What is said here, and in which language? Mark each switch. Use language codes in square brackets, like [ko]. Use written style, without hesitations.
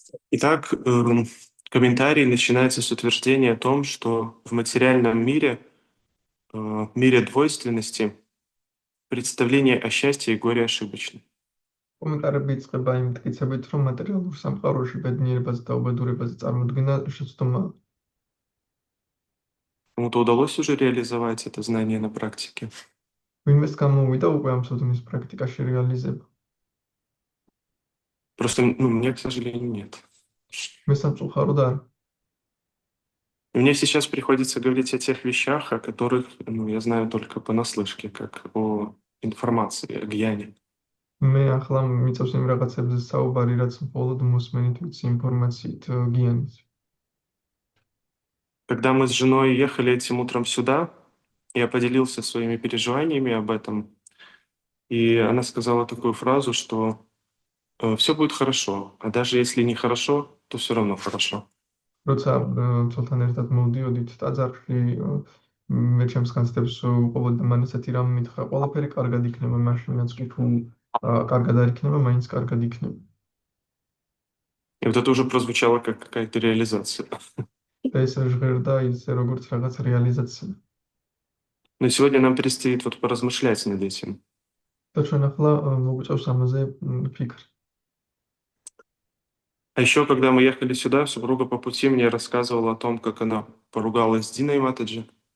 [ru] Итак, комментарий начинается с утверждения о том, что в материальном мире, мире двойственности, представление о счастье и горе ошибочно. [ka] კომენტარები იწყება იმ მტკიცებით, რომ მატერიალურ სამყაროში ბედნიერებაზე და უბედურებაზე წარმოდგენა შეცდომაა. [ru] Кому-то удалось уже реализовать это знание на практике? [ka] ვინმეს გამოვიდა უკვე ამ ცოდნის პრაქტიკაში რეალიზება. [ru] Просто, мне, к сожалению, нет. [ka] მე სამწუხაროდ არა. [ru] И мне сейчас приходится говорить о тех вещах, о которых я знаю только понаслышке, как о информации, о гьяне. [ka] მე ახლა მიწევს იმ რაღაცებზე საუბარი, რაც მხოლოდ მოსმენით ვიცი ინფორმაციით, გიანით. [ru] Когда мы с женой ехали этим утром сюда, я поделился своими переживаниями об этом, и она сказала такую фразу, что все будет хорошо, а даже если не хорошо, то все равно хорошо. [ka] როცა ცოლთან ერთად მოვდიოდით ტაძარში, მე ჩემს განცდებს უყობოდა მან ესეთი რამ მითხრა, ყველაფერი კარგად იქნება, მაშინაც კი თუ კარგად არ იქნება, მაინც კარგად იქნება. [ru] И вот это уже прозвучало как какая-то реализация. [ka] ეს ჟღერდა ისე როგორც რაღაც რეალიზაცია. [ru] Но сегодня нам предстоит вот поразмышлять над этим. [ka] და ჩვენ ახლა მოგვიწევს ამაზე ფიქრი. [ru] А еще, когда мы ехали сюда, супруга по пути мне рассказывала о том, как она поругалась с Диной Матаджи.